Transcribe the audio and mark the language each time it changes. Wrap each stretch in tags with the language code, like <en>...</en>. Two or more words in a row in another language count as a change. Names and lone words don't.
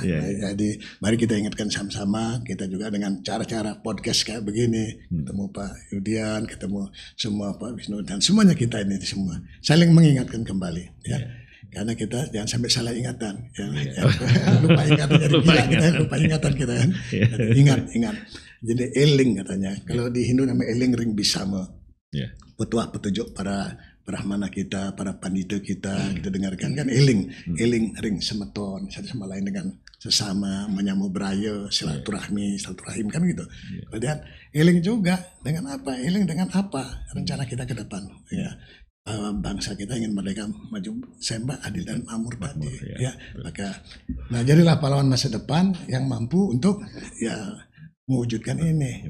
<id>Jadi mari kita ingatkan sama-sama, kita juga dengan cara-cara podcast kayak begini, ketemu Pak Yudian, ketemu semua Pak Wisnu dan semuanya kita ini semua saling mengingatkan kembali, ya. Karena kita jangan sampai salah ingatan, lupa ingatan jadi gila kita, lupa ingatan kita kan. Ingat. Jadi eling katanya. Kalau di Hindu namanya</id> <ban>eling ring bisama.</ban> <id>Petuah petunjuk para brahmana kita, para pandita kita dengarkan kan</id> <ban>eling ring semeton</ban> <id>satu sama lain dengan sesama, menyambung beraya, silaturahim kan gitu. Kemudian eling juga dengan apa? Eling dengan apa? Rencana kita ke depan, ya. Bangsa kita ingin merdeka, maju, sembah, adil dan makmur tadi, ya. Maka, nah jadilah pahlawan masa depan yang mampu untuk ya mewujudkan ini.</id>